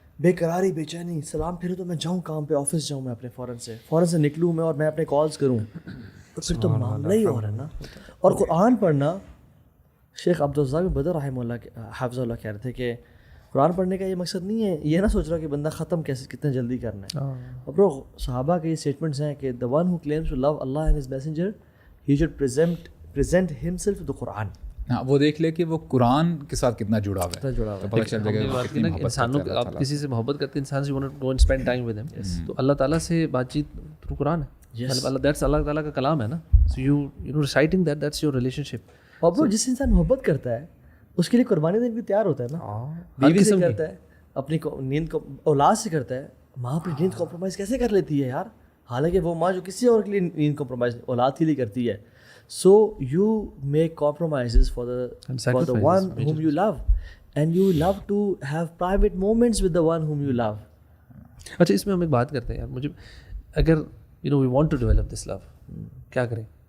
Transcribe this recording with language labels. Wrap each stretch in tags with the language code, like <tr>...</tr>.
<ur>بے قراری, بے چینی, سلام پھرو تو میں جاؤں کام پہ, آفس جاؤں میں اپنے, فوراً سے نکلوں میں اور میں اپنے کالز کروں, تو پھر تو معاملہ ہی اور ہے نا. اور قرآن پڑھنا, شیخ عبدالرزاق بدر رحمہ اللہ حافظ اللہ کہہ رہے تھے کہ قرآن پڑھنے کا یہ مقصد نہیں ہے یہ نہ سوچ رہا کہ بندہ ختم کیسے کتنے جلدی کرنا ہے. اور برو صحابہ کے یہ اسٹیٹمنٹس ہیں کہ</ur> <en>the one who claims to love Allah and his messenger he should present himself to the Quran.</en> <ur>ہاں وہ دیکھ لے کہ وہ قرآن کے ساتھ کتنا جڑا ہوا ہے, پتہ چل جائے گا. انسانوں آپ کسی سے محبت کرتے ہیں, انسان سے</ur> <en>want to go and spend time with him,</en> <ur>تو اللہ تعالیٰ سے بات چیت تھرو قرآن ہے. مطلب دیٹس اللہ تعالیٰ کا کلام ہے نا.</ur> <en>So you know reciting that, that's your relationship.</en> <ur>اور برو جس انسان محبت کرتا ہے اس کے لیے قربانی دینے بھی تیار ہوتا ہے نا. بیوی سے کرتا ہے, اپنی نیند کو, اولاد سے کرتا ہے. ماں اپنی نیند کمپرومائز کیسے کر لیتی ہے یار, حالانکہ وہ ماں جو کسی اور کے لیے نیند کمپرومائز اولاد کے لیے کرتی ہے.</ur> <en>So you make compromises for the one whom you love and you love to have private moments with the one whom you love.</en> <ur>اچھا اس میں ہم ایک بات کرتے ہیں یار, مجھے اگر</ur> <en>we want to develop this love,</en> <ur>کیا کریں؟</ur>